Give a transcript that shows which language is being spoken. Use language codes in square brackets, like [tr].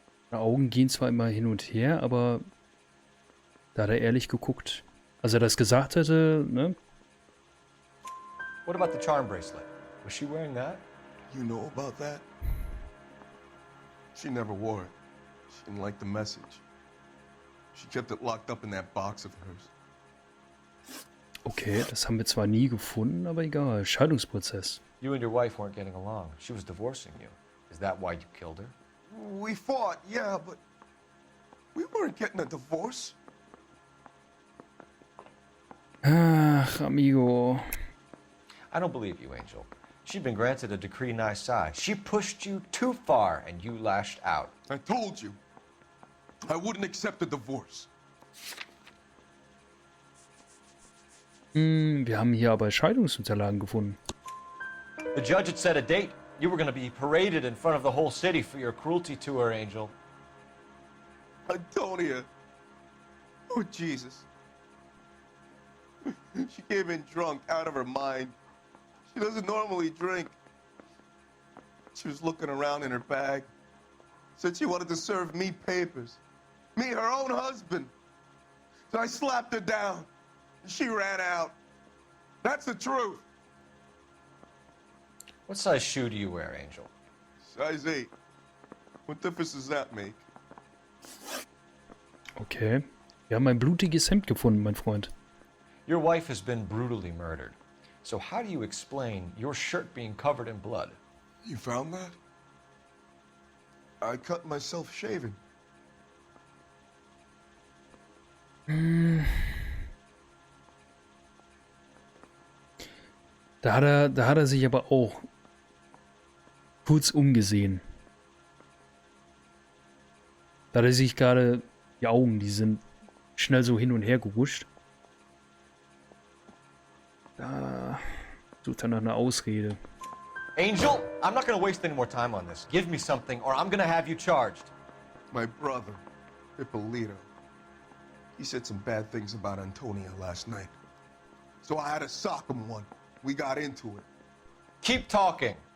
[de] Die Augen gehen zwar immer hin und her, aber da hat er ehrlich geguckt. Als er das gesagt hätte, ne? [en] What about the charm bracelet? Was she wearing that? You know about that? She never wore it. She didn't like the message. She kept it locked up in that box of hers. [de] Okay, das haben wir zwar nie gefunden, aber egal. Scheidungsprozess. [en] You and your wife weren't getting along. She was divorcing you. Is that why you killed her? We fought, yeah, but we weren't getting a divorce. [de] Ach, amigo. [en] I don't believe you, Angel. She'd been granted a decree nisi. She pushed you too far and you lashed out. I told you. I wouldn't accept a divorce. [de] Wir haben hier aber Scheidungsunterlagen gefunden. [en] The judge had set a date. You were going to be paraded in front of the whole city for your cruelty to her, Angel. Antonia. Oh, Jesus. She came in drunk, out of her mind. She doesn't normally drink. She was looking around in her bag. Said she wanted to serve me papers. Me, her own husband. So I slapped her down. And she ran out. That's the truth. What size shoe do you wear, Angel? Size 8. What difference does that make? Okay. [de] Wir haben ein blutiges Hemd gefunden, mein Freund. [en] Your wife has been brutally murdered. So how do you explain your shirt being covered in blood? You found that? I cut myself shaving. [de] Da hat er sich aber auch kurz umgesehen. Da hat er sich gerade, die Augen, die sind schnell so hin und her gerutscht. Da sucht er nach einer Ausrede. [en] Angel, I'm not going to waste any more time on this. Give me something or I'm going to have you charged. My brother, Ippolito, he said some bad things about Antonia last night. So I had to sock him one. We got into it. Keep talking.